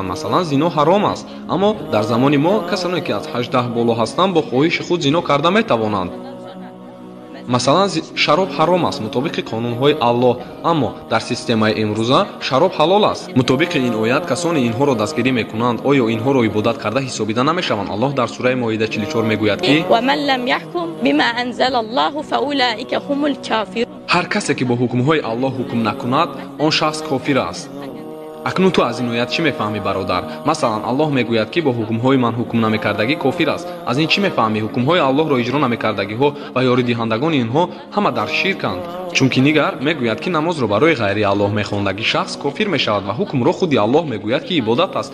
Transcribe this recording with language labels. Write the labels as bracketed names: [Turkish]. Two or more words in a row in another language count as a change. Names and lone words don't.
[Tajik] масалан зино ҳаром аст, аммо дар замони мо касоне ки аз 18 боло ҳастанд бо хоҳиши худ зино карда метавонанд. масалан шароб ҳаром аст мутобиқи қонунҳои Аллоҳ, аммо дар системаи имрӯза шароб ҳалол аст. мутобиқи ин оят касоне инҳоро дастгирӣ мекунанд, оё инҳоро ибодат карда ҳисобида намешаванд? Аллоҳ дар сураи Моида 44 мегӯяд ки [Arabic] ومن لم يحكم بما أنزل الله فأولئك هم الكافرون. [Tajik] ҳар касе ки бо ҳукмҳои Аллоҳ ҳукм накунад, он шахс кофир аст. акнун ту аз ин оят чӣ мефаҳмӣ бародар? масалан Аллоҳ мегӯяд ки бо ҳукмҳои ман ҳукм намекардагӣ кофир аст. аз ин чӣ мефаҳмӣ? ҳукмҳои Аллоҳро иҷро намекардагиҳо ва ёридиҳандагони инҳо ҳама дар ширканд. чунки нигар мегӯяд ки намозро барои ғайри Аллоҳ мехондагӣ шахс кофир мешавад ва ҳукмро худи Аллоҳ мегӯяд ки ибодат аст.